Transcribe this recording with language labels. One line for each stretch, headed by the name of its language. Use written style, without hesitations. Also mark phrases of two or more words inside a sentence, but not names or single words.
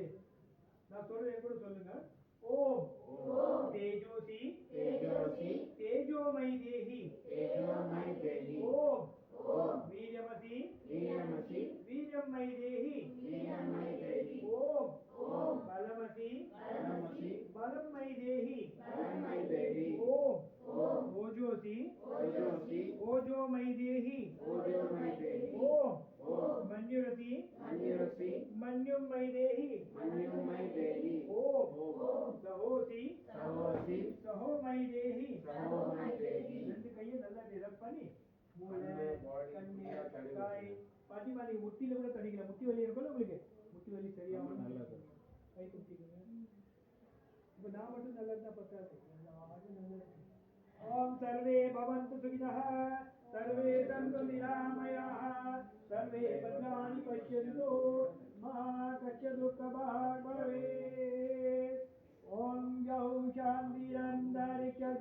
Tamil: நான் சொல்றேன் கூட சொல்லுங்க.
Sanskrit: ओम् तेजोऽसि तेजोमयि देहि ओम् वीर्यमसि वीर्यमयि देहि ओम् बलमसि बलमयि देहि ओम् ओजोऽसि ओजोमयि देहि ओम् मन्युरति मन्युमयि देहि ओम सहोसी सहोमयि देहि.
Tamil: 2 கையை நல்லா ரப் பண்ணி மூளை கண்ணு காய் பாத்தீங்களா? நீங்க முட்டில கூட தடிக்கலாம். முட்டி வலி இருக்கும்ல உங்களுக்கு? முட்டி வலி சரியாகும். கை குத்திக்கங்க. இப்போ நான் மட்டும் நல்லா இருந்தா பத்தாது.
Sanskrit: ओम सर्वे भवन्तु सुखिनः सर्वे सन्तु निरामयाः सर्वे भद्राणि पश्यन्तु मा कश्चित् दुःखभाग् भवेत्. ओम यौ शान्तिरन्तरिक्षः